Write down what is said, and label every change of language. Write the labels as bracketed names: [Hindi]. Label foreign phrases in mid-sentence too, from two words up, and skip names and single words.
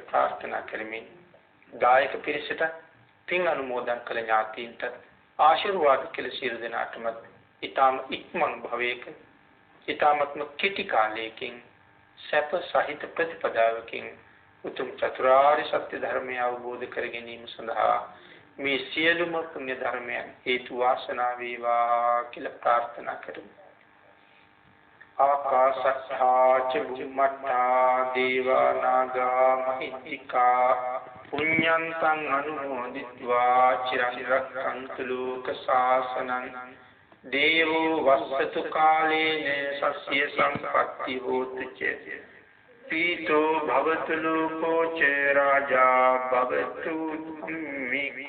[Sinhala] ප්‍රාර්ථනා කරමින් දායක පිරිසට පින් අනුමෝදන් කළ ඥාතීන්ට ආශිර්වාද කළ සියලු දෙනාටම ඊටම ඉක්මන් භවයක ඊටමත්ම කෙටි කාලයකින් සැප සහිත ප්‍රතිපදාවකින් උතුම් චතුරාර්ය සත්‍ය ධර්මය අවබෝධ කර ගැනීම සඳහා මේ සියලුම පුණ්‍ය ධර්මයන් හේතු වාසනා වේවා කියලා ප්‍රාර්ථනා කරමු. [Pali] ආකාශත්තා ච බුම්මත්තා දේවා නාග මහිත්‍තිකා පුඤ්ඤන්තං අනුමෝදිत्वा චිරං රක්ඛන්තු ලෝක ශාසනං දේවෝ වස්සතු කාලේන සස්ය සම්පත්ති හෝතු ච පීතෝ භවතු ලෝකෝ ච රාජා භවතු මිකෝ.